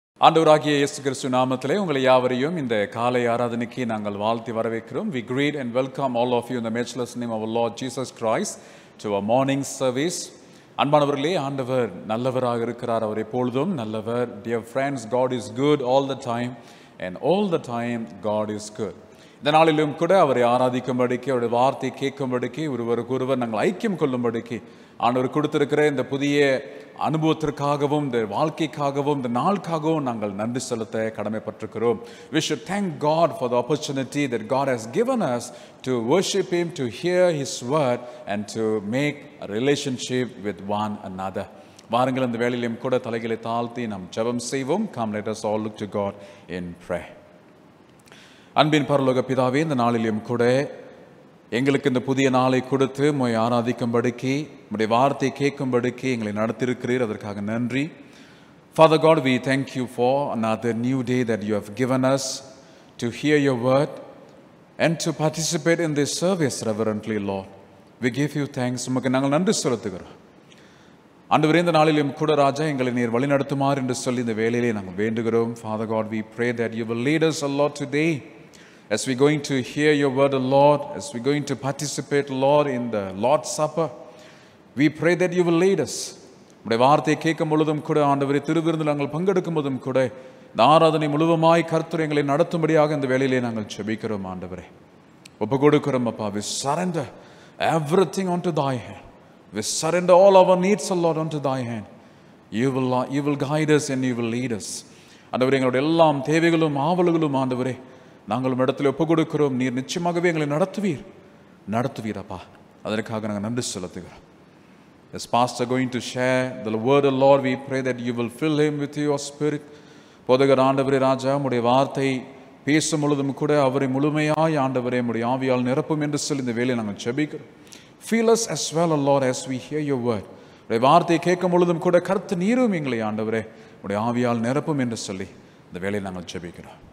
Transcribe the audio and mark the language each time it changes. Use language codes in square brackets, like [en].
[ta] ஆண்டவராகிய இயேசு கிறிஸ்து நாமத்திலே உங்களை யாவரையும் இந்த காலை ஆராதனைக்கு நாங்கள் வாழ்த்தி வரவேற்கிறோம். [en] We greet and welcome all of you in the matchless name of our Lord Jesus Christ to our morning service. [ta] அன்பானவர்களே, ஆண்டவர் நல்லவராக இருக்கிறார். அவர் எப்பொழுதும் நல்லவர். [en] Dear friends, God is good all the time and all the time God is good. [ta] இந்த நாளிலும் கூட அவரை ஆராதிக்கும்படிக்கு, அவருடைய வார்த்தை கேட்கும்படிக்கு, ஒருவருக்கொருவர் நாங்கள் ஐக்கியம் கொள்ளும்படிக்கு ஆண்டவர் கொடுத்திருக்கிற இந்த புதிய அனுபவத்திற்காகவும், இந்த வாழ்க்கைக்காகவும், இந்த நாளுக்காகவும் நாங்கள் நன்றி செலுத்த கடமைப்பட்டிருக்கிறோம். [en] We should thank God for the opportunity that God has given us to worship Him, to hear His word and to make a relationship with one another. [ta] வாருங்கள், இந்த வேளையிலும் கூட தலைகளை தாழ்த்தி நாம் ஜெபம் செய்வோம். [en] Come, let us all look to God in prayer. [ta] அன்பின் பரலோக பிதாவே, இந்த நாளிலும் கூட எங்களுக்கு இந்த புதிய நாளை கொடுத்து உம்மை ஆராதிக்கும்படிக்கு, உம்முடைய வார்த்தை கேட்கும்படிக்கு எங்களை நடத்தியிருக்கிறீர். அதற்காக நன்றி. [en] Father God, we thank you for another new day that you have given us to hear your word and to participate in this service reverently, Lord. We give you thanks. [ta] உமக்கு நாங்கள் நன்றி செலுத்துகிறோம். ஆண்டவரே, இந்த நாளிலும் கூட ராஜா எங்களை நீர் வழிநடத்துமாறு என்று சொல்லி இந்த வேளையிலே நாங்கள் வேண்டுகிறோம். [en] Father God, we pray that you will lead us a lot today as we're going to hear your word, Lord, as we're going to participate, Lord, in the Lord's Supper. We pray that you will lead us. [ta] உம்முடைய வார்த்தையை கேட்கும் பொழுதும் கூட ஆண்டவரே, திருவிருந்தில் நாங்கள் பங்கெடுக்கும் போதும் கூட இந்த ஆராதனை முழுவதுமாய் கர்த்தர் எங்களை நடத்தும்படியாக இந்த வேளையிலே நாங்கள் ஜெபிக்கிறோம். ஆண்டவரே, ஒப்பு கொடுக்கிறோம் அப்பா. [en] We surrender everything onto thy hand. We surrender all our needs, Lord, onto thy hand. You will guide us and you will lead us. [ta] ஆண்டவரே, எங்களுடைய எல்லாம் தேவைகளும் ஆவல்களும் ஆண்டவரே நாங்கள் இடத்துல ஒப்பு கொடுக்கிறோம். நீர் நிச்சயமாகவே எங்களை நடத்துவீரப்பா. அதற்காக நாங்கள் நன்றி செலுத்துகிறோம். [en] As pastor going to share the word of Lord, we pray that you will fill him with your spirit. [ta] போதகர் ஆண்டவரே ராஜா, உம்முடைய வார்த்தை பேசும் பொழுதும் கூட அவரை முழுமையாய் ஆண்டவரே உம்முடைய ஆவியால் நிரப்பும் என்று சொல்லி இந்த வேளையை நாங்கள் ஜெபிக்கிறோம். [en] Fill us as well, Lord, as we hear your word. [ta] உம்முடைய வார்த்தை கேட்கும் பொழுதும் கூட கர்த்தர் நீரும் எங்களை ஆண்டவரே உம்முடைய ஆவியால் நிரப்பும் என்று சொல்லி இந்த வேளையை நாங்கள் ஜெபிக்கிறோம்.